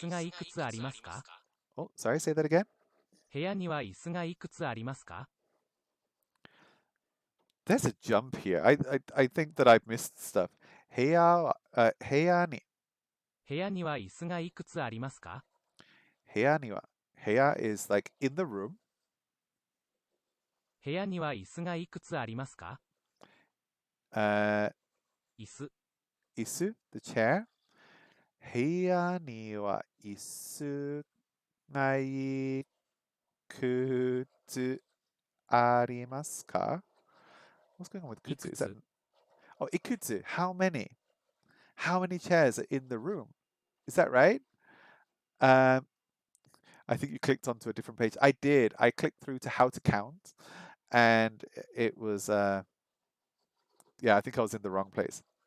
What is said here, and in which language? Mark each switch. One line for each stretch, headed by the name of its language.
Japanese: 子がいくつありますか？
English: Oh, sorry, say that again.
Japanese: 部屋には椅子がいくつありますか？
English: There's a jump here. I think that I've missed stuff.
Japanese: 部屋に部屋には椅子がいくつありますか？部屋には
English: Heya is like in the room.
Japanese: 部屋には椅子がいくつありますか？ Uh, 椅子、
English: 椅子 the chair.
Japanese: 部屋には椅子がいくつありますか?
English: What's going on with
Japanese: い kutsu? く
English: Is that
Japanese: つ、
English: oh ikutsu? How many? How many chairs are in the room? Is that right? Um, I think you clicked onto a different page. I did. I clicked through to how to count, and it was yeah. I think I was in the wrong place.